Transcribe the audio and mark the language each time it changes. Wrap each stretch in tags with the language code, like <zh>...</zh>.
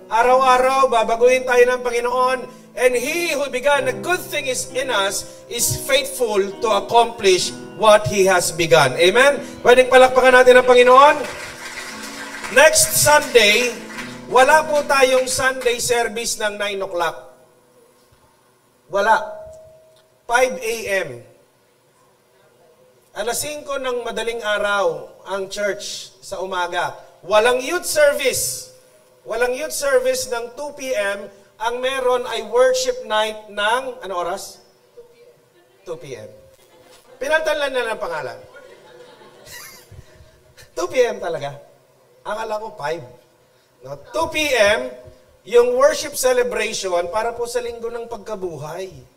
<tl>Araw-araw, babaguhin tayo ng Panginoon.</tl> <en>And He who began a good thing in us is faithful to accomplish what He has begun. Amen?</en> <tl>Pwedeng palakpakan natin ang Panginoon. Next Sunday, wala po tayong Sunday service ng 9 o'clock. Wala. 5 a.m. Alas 5 ng madaling araw ang church sa umaga. Walang youth service. Walang youth service ng 2 p.m. Ang meron ay worship night ng, ano oras? 2 p.m. Pinaltan na ng pangalan. 2 p.m. talaga. Akala ko 5. No? 2 p.m. yung worship celebration para po sa linggo ng pagkabuhay.</tl>